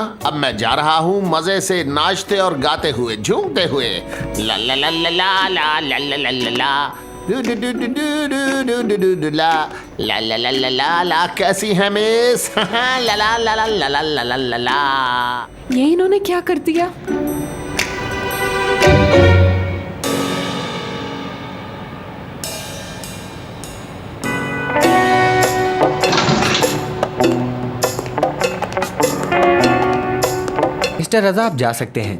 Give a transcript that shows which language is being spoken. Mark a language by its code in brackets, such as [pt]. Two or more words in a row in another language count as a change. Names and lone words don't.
[hi] अब मैं जा रहा हूँ मजे से नाचते और गाते हुए, झूमते हुए। ला ला ला ला ला ला ला ला ला ला ला डू डू डू डू डू डू डू डू डू ला ला ला ला ला ला ला। कैसी है मिस? ला ला ला ला ला ला ला ला ला ला। ये इन्होंने क्या कर दिया? मिस्टर रजा, आप जा सकते हैं।